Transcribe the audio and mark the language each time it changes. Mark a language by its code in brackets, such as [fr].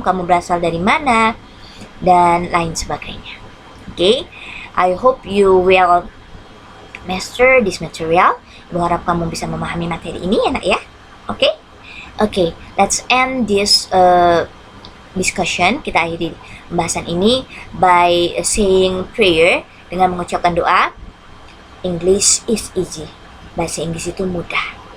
[id] Kamu berasal dari mana dan lain sebagainya. [en] Okay, I hope you will master this material. [id] Ibu harap kamu bisa memahami materi ini ya nak ya. [en] Okay, let's end this discussion. [id] Kita akhiri pembahasan ini [en] by saying prayer, [id] dengan mengucapkan doa. [en] English is easy. [id] Bahasa Inggris itu mudah.